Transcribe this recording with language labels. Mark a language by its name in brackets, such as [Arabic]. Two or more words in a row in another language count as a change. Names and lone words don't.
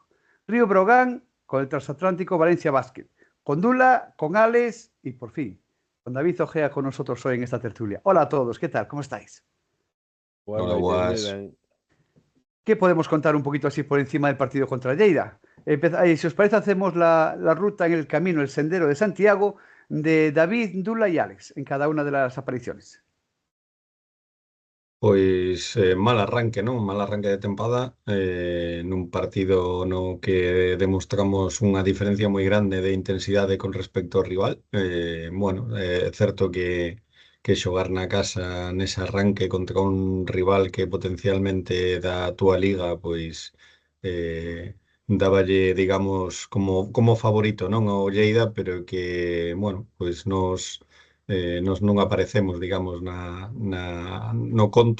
[Spanish] Río Brogan con el transatlántico Valencia Basket, con Dula, con Alex y por fin, con David Ojea con nosotros hoy en esta tertulia. Hola a todos, ¿qué tal? ¿Cómo estáis? Buenas Hola, [Galician] noites, moi Guas. ben. [Spanish] ¿Qué podemos contar un poquito así por encima del partido contra Lleida? Si os parece, hacemos la ruta en el camino, el sendero de Santiago, de David, Dula y Alex en cada una de las apariciones. [Galician] Pois mal arranque, non? Mal arranque de tempada nun partido no que demostramos unha diferencia moi grande de intensidade con respecto ao rival. Bueno, é certo que xogar na casa nese arranque contra un rival que potencialmente da túa liga, pois dáballe, digamos, como favorito, non ao Lleida, pero que, bueno, pois nos non aparecemos, digamos, no conto.